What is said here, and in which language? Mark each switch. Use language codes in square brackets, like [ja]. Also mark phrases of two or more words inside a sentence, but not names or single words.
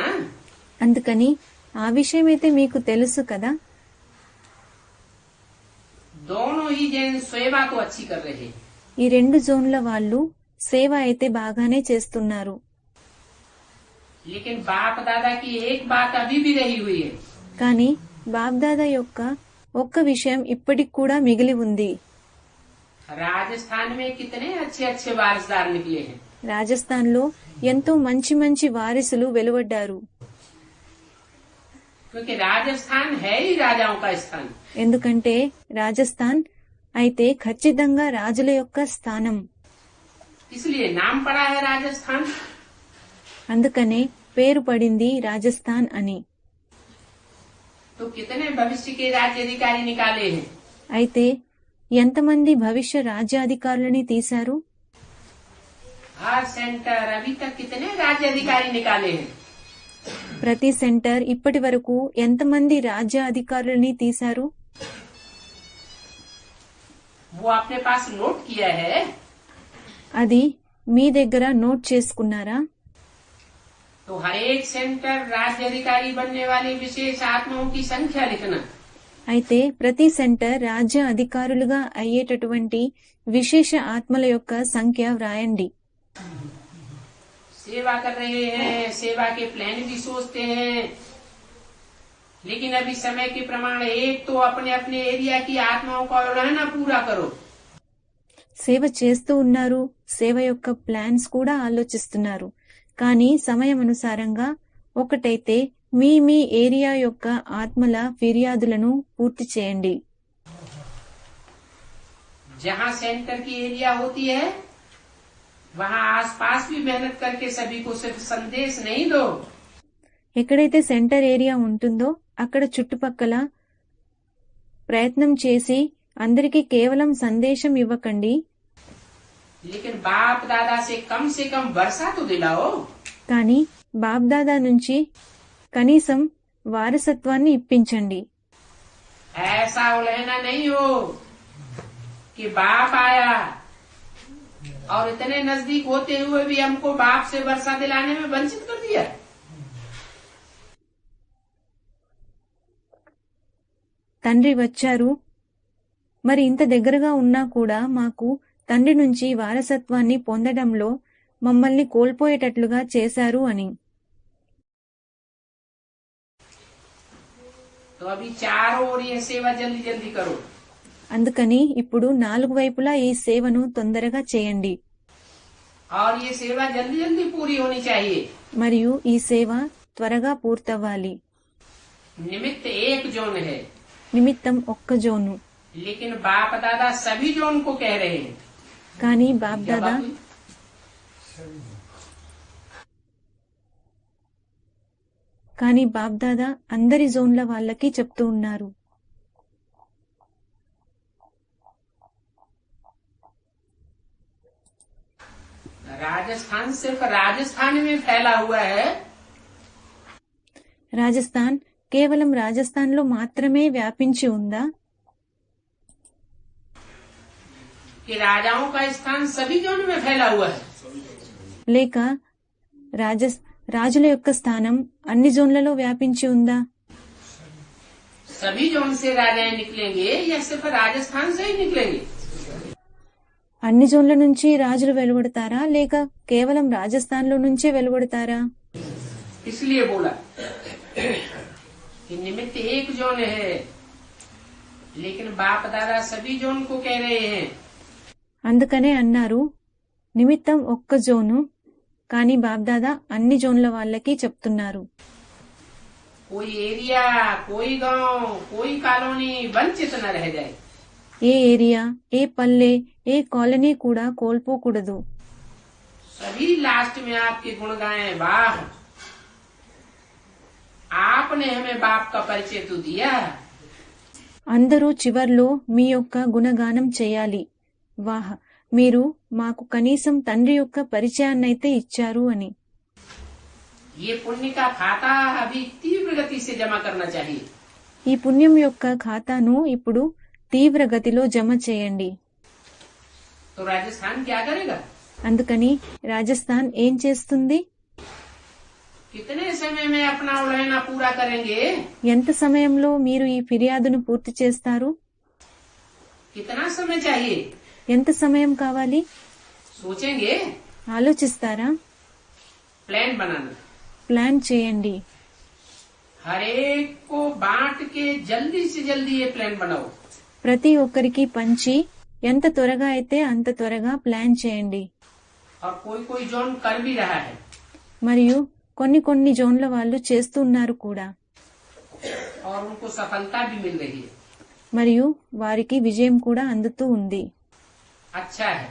[te] అందుకని ఆ విషయం అయితే మీకు తెలుసు కదా. [hi] दोनों ही जैन सेवा तो अच्छी कर रहे हैं. [te] ఈ 2 జోన్ల వాళ్ళు సేవ అయితే బాగానే చేస్తున్నారు. [hi] लेकिन बाप दादा की एक बात अभी भी रही हुई है. [te] కానీ బాబ్దాదా యొక్క ఒక్క విషయం ఇప్పటికి కూడా మిగిలి ఉంది. [hi] राजस्थान में कितने अच्छे अच्छे वारसदार निकले हैं. [te] రాజస్థాన్లో ఎంతో మంచి మంచి వారసులు వెలువడ్డారు. [hi] क्योंकि राजस्थान है ही राजाओं का स्थान. [te] ఎందుకంటే రాజస్థాన్ అయితే ఖచ్చితంగా రాజుల యొక్క స్థానం. [hi] इसलिए नाम पड़ा है राजस्थान. [te] అందుకనే పేరు పడింది రాజస్థాన్ అని. [hi] तो कितने भविष्य के राज्य अधिकारी निकाले हैं. [te] అయితే ఎంతమంది భవిష్య రాజ్యాధికారులని తీశారు? [hi] हर सेंटर अभी तक कितने राज्य अधिकारी निकाले हैं. [te] ప్రతి సెంటర్ ఇప్పటి వరకు ఎంతమంది రాజ్య అధికారులని తీశారు? [hi] वो अपने पास नोट किया है. [te] అది మీ దగ్గర నోట్ చేసుకున్నారా? [hi] तो हर एक सेंटर राज्य अधिकारी बनने वाली विशेष आत्माओं की संख्या लिखना. [te] అయితే ప్రతి సెంటర్ రాజ్య అధికారులుగా అయ్యేటటువంటి విశేష ఆత్మల యొక్క సంఖ్య వ్రాయండి. [hi] सेवा कर रहे हैं, सेवा के प्लान भी सोचते हैं, लेकिन अभी समय के प्रमाण एक तो अपने अपने एरिया की आत्माओं का रहना पूरा करो. [te] సేవ చేస్తూ ఉన్నారు, సేవ యొక్క ప్లాన్స్ కూడా ఆలోచిస్తున్నారు. కానీ సమయం అనుసారంగా ఒకటైతే మీ మీ ఏరియా యొక్క ఆత్మల ఫిర్యాదులను పూర్తి చేయండి. [hi] जहाँ सेंटर की एरिया होती है वहाँ आसपास भी मेहनत करके सभी को सिर्फ संदेश नहीं दो. [te] ఎక్కడైతే సెంటర్ ఏరియా ఉంటుందో అక్కడ చుట్టుపక్కల ప్రయత్నం చేసి అందరికీ కేవలం సందేశం ఇవ్వకండి, [hi] लेकिन बाप दादा से कम वर्षा तो दिलाओ. [te] కానీ బాబ్దాదా నుంచి కనీసం వారసత్వాన్ని ఇప్పించండి. [hi] ऐसा उलझना नहीं हो कि बाप आया और इतने नजदीक होते हुए भी हमको बाप से वर्षा दिलाने में वंचित कर दिया. [te] తండ్రి వచ్చారు, మరి ఇంత దగ్గరగా ఉన్నా కూడా మాకు తండ్రి నుంచి వారసత్వాన్ని పొందడంలో మమ్మల్ని కోల్పోయేటట్లుగా చేశారు అని. [hi] तो अभी चारों ओर ये सेवा जल्दी जल्दी करो. [te] అందుకని ఇప్పుడు 4 వైపులా ఈ సేవను తొందరగా చేయండి. [hi] और ये सेवा जल्दी जल्दी पूरी होनी चाहिए. [te] మరియు ఈ సేవ త్వరగా పూర్తవ్వాలి. [hi] निमित्त एक जोन है, [te] నిమిత్తం ఒక్క జోను, [hi] लेकिन बाप दादा सभी जोन को कह रहे हैं. [te] కానీ [hi] क्या [te] బాబ్దాదా [hi] बात हुई? [te] కానీ బాబ్దాదా అందరి జోన్ల వాళ్ళకి చెప్తూ ఉన్నారు. [hi] राजस्थान सिर्फ राजस्थान में फैला हुआ है. [te] రాజస్థాన్ కేవలం రాజస్థాన్లో మాత్రమే వ్యాపించి ఉందా? [hi] कि राजाओं का स्थान सभी जोन में फैला हुआ है। [te] లేక రాజుల యొక్క స్థానం అన్ని జోన్లలో వ్యాపించి ఉందా? [hi] सभी जोन से राजाएं निकलेंगे या सिर्फ राजस्थान से ही निकलेंगे? [te] అన్ని జోన్ల నుంచి రాజులు వెలువడతారా లేక కేవలం రాజస్థాన్ లో నుంచే వెలువడతారా? [hi] इसलिए बोला कि निमित्त एक जोन है, लेकिन बाप दादा सभी जोन को कह रहे हैं। [te] అందుకనే అన్నారు నిమిత్తం ఒక్క జోను, కానీ బాబ్దాదా అన్ని జోన్ల వాళ్ళకి చెప్తున్నారు. [hi] कोई एरिया, कोई गांव, कोई कॉलोनी वंचित न रह जाए। [te] ఏ ఏరియా, ఏ పల్లె, ఏ కాలనీ కూడా కోల్పోకూడదు. [hi] सभी लास्ट में आपके गुण गाएं, वाह आपने हमें बाप का परिचय तो दिया। [te] అందరూ చివర్లో మీ యొక్క గుణగానం చేయాలి, వాహ్ మీరు మాకు కనీసం తండ్రి యొక్క పరిచయాన్నైతే ఇచ్చారు అని. [hi] ये पुण्य का खाता अभी तीव्र गति से जमा करना चाहिए। [te] ఈ పుణ్యం యొక్క ఖాతాను ఇప్పుడు తీవ్ర గతిలో జమ చేయండి. [hi] तो राजस्थान क्या करेगा? [te] అందుకని రాజస్థాన్ ఏం చేస్తుంది? [hi] कितने समय में अपना उलहना पूरा करेंगे? [te] ఎంత సమయంలో మీరు ఈ ఫిర్యాదును పూర్తి చేస్తారు? [hi] कितना समय चाहिए? [te] ఎంత సమయం కావాలి? [hi] सोचेंगे, [te] ఆలోచిస్తారా? [hi] प्लान बनाना, [te] ప్లాన్ చేయండి. [hi] हर एक को बांट के जल्दी से जल्दी ये प्लान बनाओ। [te] ప్రతి ఒక్కరికి పంచి ఎంత త్వరగా అయితే అంత త్వరగా ప్లాన్ చేయండి. [hi] और कोई कोई जोन कर भी रहा है, [te] మరియు కొన్ని కొన్ని జోన్ల వాళ్ళు చేస్తున్నారు కూడా, [hi] और उनको सफलता भी मिल रही है। [te] మరియు వారికి విజయం కూడా అందుతూ ఉంది. [hi] अच्छा है।